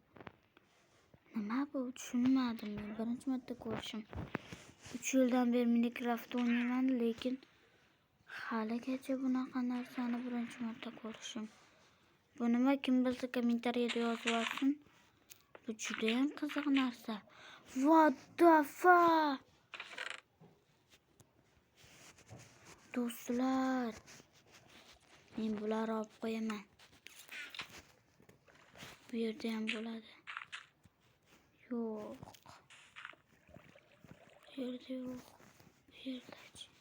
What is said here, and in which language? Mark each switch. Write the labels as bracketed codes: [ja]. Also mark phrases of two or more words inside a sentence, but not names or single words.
[uz] Nima bu? Tushunmadim men. Birinchi marta ko'rishim. 3 yildan beri Minecraft o'ynayman, lekin haligacha bunaqa narsani birinchi marta ko'rishim. Bu nima? Kim bilsa kommentariyada yozib olsin. Bu juda ham qiziq narsa. [en] What the fuck? [uz] Do'stlar, men bularni olib qo'yaman. Bu yerda ham bo'ladi. Yo'q. Bu yerda yo'q. Bu yerdachi.